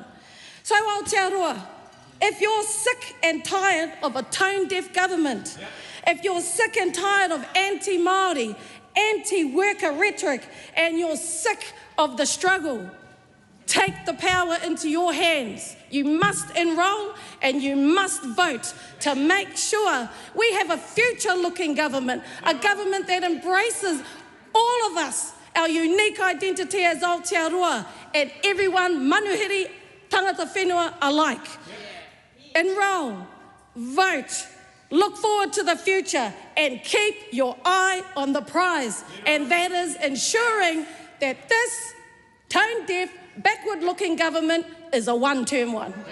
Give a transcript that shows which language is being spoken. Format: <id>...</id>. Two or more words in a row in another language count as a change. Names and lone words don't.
<en>So Aotearoa, if you're sick and tired of a tone-deaf government, if you're sick and tired of anti-Māori, anti-worker rhetoric, and you're sick of the struggle, take the power into your hands. You must enrol and you must vote to make sure we have a future-looking government, a government that embraces all of us, our unique identity as Aotearoa, and everyone,</en> <mi>manuhiri, tangata whenua alike.</mi> <en>Enrol, vote, look forward to the future and keep your eye on the prize. And that is ensuring that this tone-deaf, backward-looking government is a one-term one.</en>